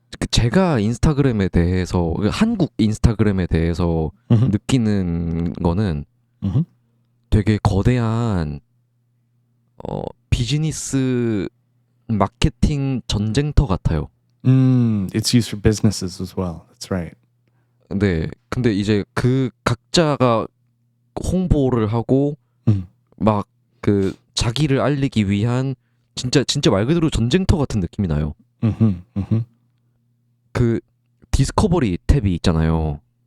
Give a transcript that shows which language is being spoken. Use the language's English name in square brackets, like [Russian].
[Korean] 제가 인스타그램에 대해서 한국 인스타그램에 대해서 느끼는 거는 되게 거대한 비즈니스 마케팅 전쟁터 같아요. [English] It's used for businesses as well. That's right. [Korean] 네. 근데 이제 그 각자가 홍보를 하고 음. 막 그 자기를 알리기 위한 진짜 말 그대로 전쟁터 같은 느낌이 나요. Mm-hmm. Mm-hmm. 그 디스커버리 탭이 있잖아요.